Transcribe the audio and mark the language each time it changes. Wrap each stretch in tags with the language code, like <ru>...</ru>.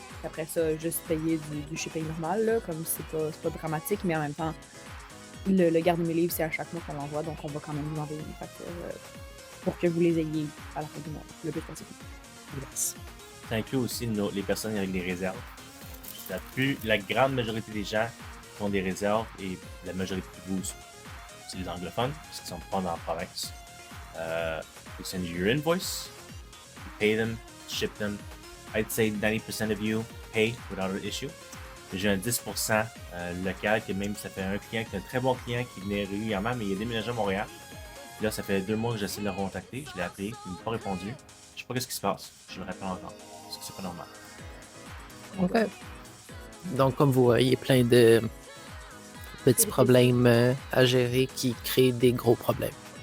<fr>Après ça, juste payer du shipping normal, là, comme c'est pas dramatique, mais en même temps, le garde mes livres, c'est à chaque mois qu'on l'envoie, donc on va quand même vous envoyer une facture pour que vous les ayez à la fin du mois, le plus possible.</fr> <en>Yes.</en> <fr>Ça inclut aussi les personnes avec des réserves. La grande majorité des gens qui ont des réserves et la majorité de vous, c'est les anglophones, parce qu'ils sont pas dans la province.</fr> <en>You send your invoice, you pay them, ship them. I'd say 90% of you pay without an issue.</en> <fr>J'ai un 10% local que même ça fait un client qui est un très bon client qui venait régulièrement, mais il est déménagé à Montréal. Puis là, ça fait 2 mois que j'essaie de le contacter. Je l'ai appelé, il m'a pas répondu. Je sais pas ce qui se passe. Je le rappelle encore. Parce que c'est pas normal. OK. Donc, comme vous voyez, plein de petits problèmes à gérer qui créent des gros problèmes.</fr>